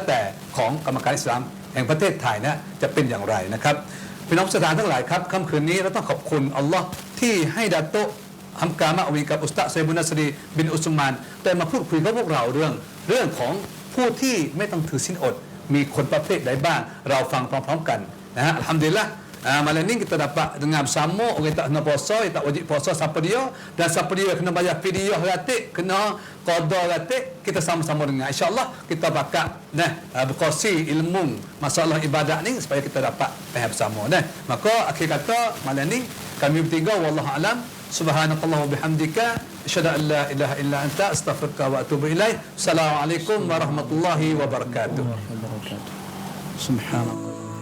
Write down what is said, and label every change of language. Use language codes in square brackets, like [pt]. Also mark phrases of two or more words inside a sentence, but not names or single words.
[th] แต่ของกรรมการอิสลามแห่งประเทศไทยนะจะเป็นอย่างไรนะครับพี่น้องศรัทธาทั้งหลายครับค่ำคืนนี้เราต้องขอบคุณอัลลอฮ์ที่ให้ดาโตฮัมกามะอวีกับอุสตาซบุนัสรีบินอุสมานได้มาพูดคุยกับพวกเราเรื่องของผู้ที่ไม่ต้องถือศีลอดมีคนประเภทใดบ้างเราฟังพร้อมๆกันนะฮะอัลฮัมดุลิลละห์ [ms] malam ni kita dapat dengar bersama orang tak kena puasa, yang tak wajib puasa siapa dia, dan siapa dia kena bayar fidyah ratik, kena qada ratik, kita sama-sama dengar. Insya-Allah kita bakal berkongsi ilmu masalah ibadat ni supaya kita dapat faham bersama nah. Maka akhir kata malam ni kami bertiga [ar] والله أعلم سبحانك اللهم وبحمدك أشهد أن لا إله إلا أنت أستغفرك وأتوب إليك. السلام عليكم ورحمة الله وبركاته. Subhanallah.